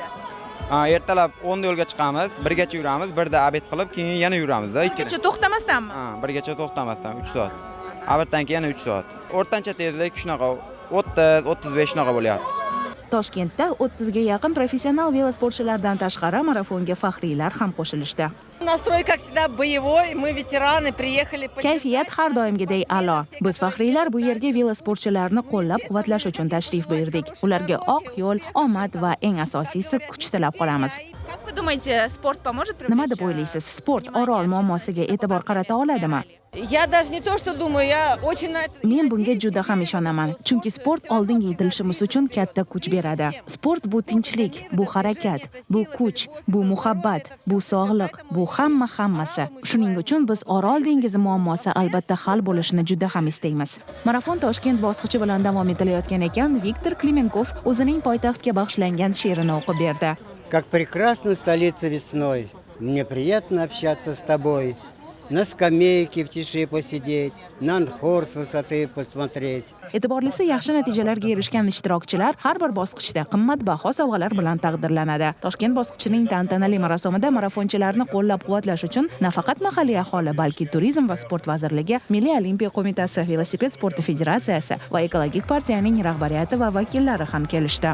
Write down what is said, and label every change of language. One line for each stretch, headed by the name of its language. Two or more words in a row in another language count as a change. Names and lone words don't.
Uzbek: Ertalab 10 da yo'lga chiqamiz, birgacha yuramiz, birda obed qilib, keyin yana yuramiz-da. Birgacha to'xtamasdanmi? Birgacha to'xtamasdan 3 soat. Obeddan keyin yana 3 soat. O'rtancha tezlik shunaqa 30-35 shunaqa bo'lyapti. Toshkentda 30 ga yaqin professional velosportchilardan tashqari marafonga faxriylar ham qo'shilishdi.
Russian: Настрой, как всегда, боевой. Мы ветераны, приехали.
Uzbek: Kayfiyat har doimgidek a'lo. Biz faxriylar bu yerga velosportchilarni qo'llab-quvvatlash uchun tashrif buyurdik. Ularga oq yo'l, omad va eng asosiysi kuch tilab qolamiz.
Russian: Как вы думаете, спорт поможет привлечь?
Uzbek: Nima deb o'ylaysiz? Sport Orol muammosiga e'tibor qarata oladimi?
Russian: Я даже не то, что думаю, я очень на это...
Uzbek: Men bunga juda ham ishonaman, chunki sport oldinga intilishimiz uchun katta kuch beradi. Sport bu tinchlik, bu harakat, bu kuch, bu muhabbat, bu sog'liq, bu hammasi. Shuning uchun biz Orol dengizi muammosi albatta hal bo'lishini juda ham istaymiz. Marafon Toshkent bosqichi bilan davom etilayotgan ekan, Viktor Klemenkov o'zining poytaxtga bag'ishlangan she'rini o'qib berdi.
Russian: Как прекрасна столица весной, мне приятно общаться с тобой. На скамейке в тиши посидеть, на Анхор с высоты посмотреть.
Uzbek: E'tiborlisi yaxshi natijalarga erishgan ishtirokchilar har bir bosqichda qimmatbaho sovg'alar bilan taqdirlanadi. Toshkent bosqichining tantanali marosimida marafonchilarni qo'llab-quvvatlash uchun nafaqat mahalliy aholi, balki Turizm va sport vazirligi, Milliy olimpiya qo'mitasi, Velosiped sporti federatsiyasi va ekologik partiyaning rahbariyati va vakillari ham kelishdi.